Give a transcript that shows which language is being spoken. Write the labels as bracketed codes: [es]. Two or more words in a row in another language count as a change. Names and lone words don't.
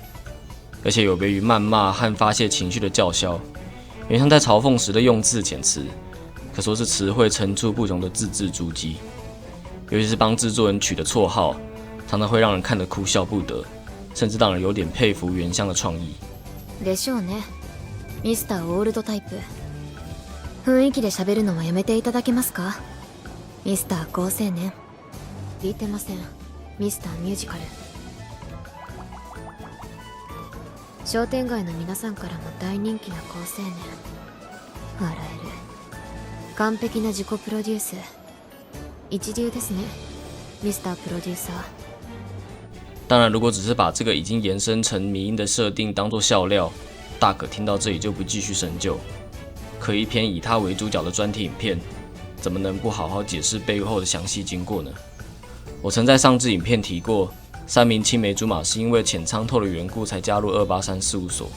[zh] 而且有别于谩骂和发泄情绪的叫嚣，原香在嘲讽时的用字遣词，可说是词汇层出不穷的字字珠玑。尤其是帮制作人取的绰号，常常会让人看得哭笑不得，甚至让人有点佩服原香的創意。 [ja] でしょうね。ミスターオールドタイプ。雰囲気で喋るのはやめていただけますか？ミスター高青年。聞いてません。ミスターミュージカル。商店街の皆さんからも大人気な高青年。笑える。完璧な自己プロデュース。一流ですね， [en] Mr. Producer。 [zh] 当然，如果只是把这个已经延伸成迷因的设定当作笑料，大可听到这里就不继续深究。可一篇以他为主角的专题影片，怎么能不好好解释背后的详细经过呢？我曾在上支影片提过，3名青梅竹马是因为浅仓透的缘故才加入283事务所。